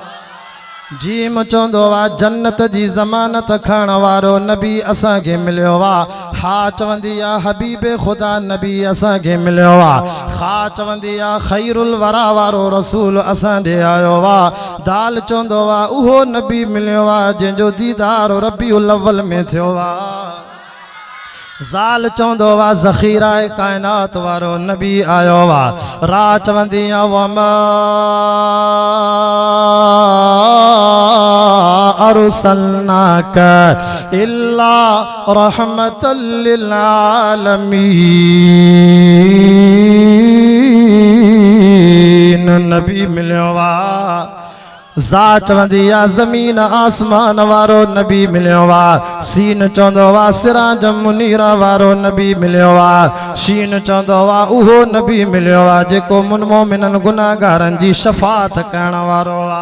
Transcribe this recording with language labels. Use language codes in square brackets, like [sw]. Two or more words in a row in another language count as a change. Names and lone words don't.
[sd] जीम चवंदो आहे जन्नत जी ज़मानत खणण वारो नबी असांखे मिलियो आहे हा चवंदी आहे हबीबे ख़ुदा नबी असांखे मिलियो आहे खा चवंदी आहे [ar] خير الورى [sd] वारो रसूल असां ॾे आयो आहे दाल चवंदो आहे उहो नबी मिलियो आहे जंहिंजो दीदार रबीउल अव्वल में थियो आहे ज़ाल चवंदो आहे ज़ख़ीरा काइनात वारो नबी आयो आहे रा चवंदी आहे वमा [ar] أرسلناك إلا رحمة للعالمين [sd] नबी मिलियो आहे ज़ा चवंदी आहे ज़मीन आसमान वारो नबी मिलियो आहे सीन चवंदो आहे [ar] سراجا منيرا [sd] वारो नबी मिलियो आहे शीन चवंदो आहे उहो नबी मिलियो आहे जेको मुन मोमिनन गुनाहगारनि जी शफ़ाअत करण वारो